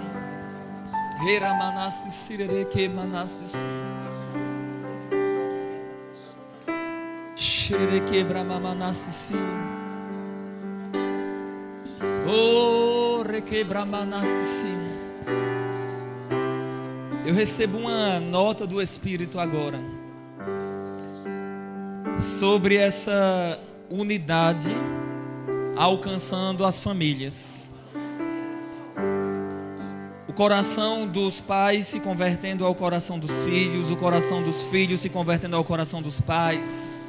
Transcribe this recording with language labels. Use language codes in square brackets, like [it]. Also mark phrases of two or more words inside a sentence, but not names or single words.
[pt] Hera manasti sireke manasti sim. Shireke brama manasti sim. Oh, reke brama manasti sim. Eu recebo uma nota do Espírito agora sobre essa unidade alcançando as famílias. O coração dos pais se convertendo ao coração dos filhos, o coração dos filhos se convertendo ao coração dos pais.